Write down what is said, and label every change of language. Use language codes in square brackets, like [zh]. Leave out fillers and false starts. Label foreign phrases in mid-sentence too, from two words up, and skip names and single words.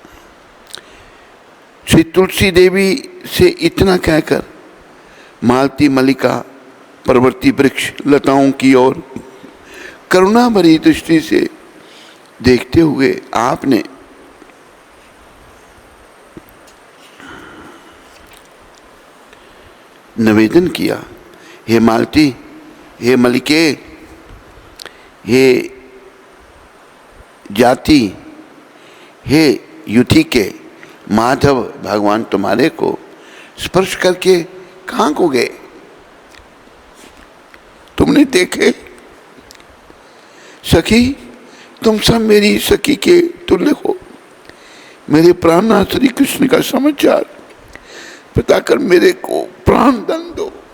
[hi] श्री तुलसी देवी से इतना कहकर मालती, मल्लिका, प्रवृत्ति वृक्ष, लताओं की ओर करुणा भरी दृष्टि से देखते हुए आपने निवेदन किया, हे मालती, हे मल्लिके, हे जाति, हे युथी के माधव, भगवान तुम्हारे को स्पर्श करके कहाँ को गए, तुमने देखे? सखी, तुम सब मेरी सखी के तुल्य हो। मेरे प्राणनाथ श्री कृष्ण का समाचार पता कर मेरे को प्राण दंड दो।